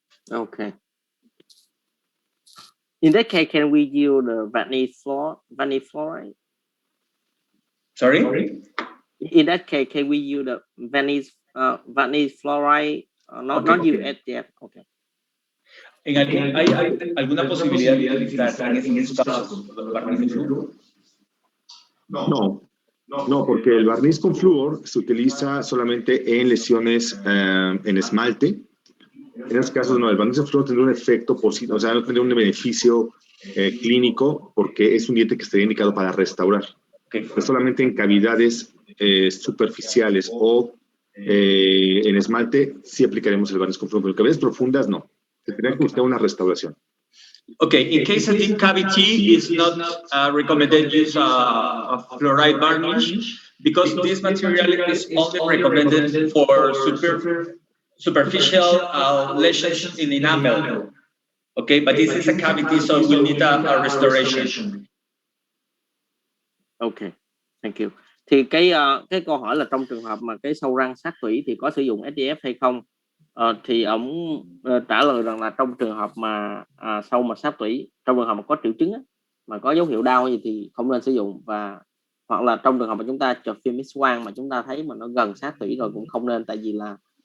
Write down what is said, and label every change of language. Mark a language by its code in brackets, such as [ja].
[en] Okay. In that case, can we use the vanillin fluoride? Sorry? In that case, can we use the vanillin fluoride? Not use SDF. Okay. [es] ¿Hay alguna posibilidad de utilizar en estos casos barniz de flúor? No, porque el barniz con flúor se utiliza solamente en lesiones en esmalte. En esos casos, no, el barniz de flúor tendrá un efecto positivo, o sea, no tendrá un beneficio clínico porque es un diente que estaría indicado para restaurar. Pero solamente en cavidades superficiales o en esmalte sí aplicaremos el barniz con flúor, pero en cavidades profundas no. Tendría que buscar una restauración. [en] Okay, in case a deep cavity is not recommended use of fluoride varnish because this material is only recommended for superficial lesions in enamel. Okay, but this is a cavity, so we need a restoration. Okay, thank you. [vi] Thì cái câu hỏi là trong trường hợp mà cái sâu răng sát tủy thì có sử dụng SDF hay không? Thì ông trả lời rằng là trong trường hợp mà sâu mà sát tủy, trong trường hợp mà có triệu chứng á, mà có dấu hiệu đau gì thì không nên sử dụng, và hoặc là trong trường hợp mà chúng ta chụp phim X quang mà chúng ta thấy mà nó gần sát tủy rồi cũng không nên, tại vì là